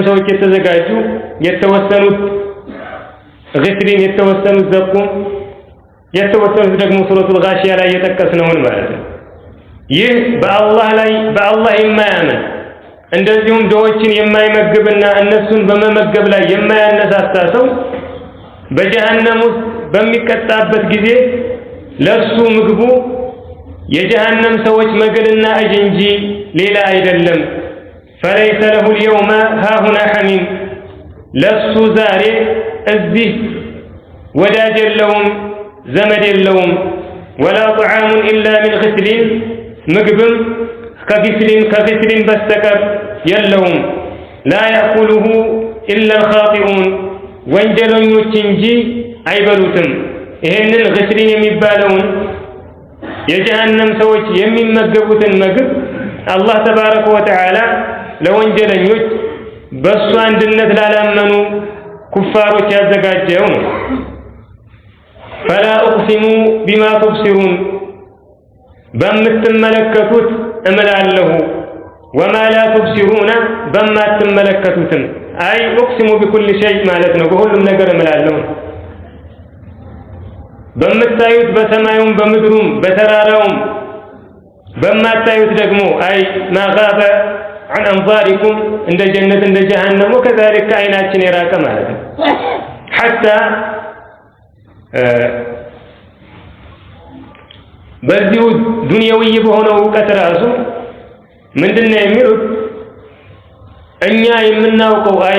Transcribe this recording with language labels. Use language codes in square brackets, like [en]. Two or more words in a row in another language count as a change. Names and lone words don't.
[am] ሰዎች የተዘጋጁ የተወሰኑት ግስሊን የተወሰኑት ዘቁም የተወሰኑት ደግሞ ሱረቱል ጋሺያ ላይ የጠቀስነውን ማለት ነው ይህ በአላህ የማያምን እንደዚሁም ዶዎችን የማይመግብና እነሱን በመመገብ ላይ የማያነሳሳ ሰው በጀሃነም ውስጥ በሚቀጣበት ጊዜ ለሱ ምግቡ የጀሃነም ሰዎች መግልና እጅ እንጂ ሌላ አይደለም [ar] فليس له اليوم ها هنا حميم [am] ለሱ ዛሬ እዚህ ወዳጅ የለውም ዘመድ የለውም [ar] ولا طعام إلا من غسلين [am] ምግብም ከግስሊን በስተቀር የለውም [ar] لا يأكله إلا الخاطئون [am] ወንጀለኞች እንጂ አይበሉትም ይሄንን ግስሊን የሚባለውን የጀሃነም ሰዎች የሚመገቡትን ምግብ አላህ [ar] تبارك وتعالى [am] ለወንጀለኞች በሱ አንድነት ላላመኑ ኩፋሮች ያዘጋጀው ነው [ar] فلا أقسم بما تبصرون [am] በምትመለከቱት እምላለሁ [ar] وما لا تبصرون [am] በማትመለከቱትም አይ [ar] أقسم بكل شيء [am] ማለት ነው በሁሉም ነገር እምላለሁ በምታዩት በሰማዩም በምድሩም በተራራውም በማታዩት ደግሞ አይ [ar] ما غاب عن أنظاركم [am] እንደ ጀነት እንደ ጀሃነም وكذلك አይናችን የራቀ ማለት ነው حتى በዚሁ ዱንያዊ በሆነው ዕውቀት ራሱ ምንድነው የሚሉት እኛ የምናውቀው አይ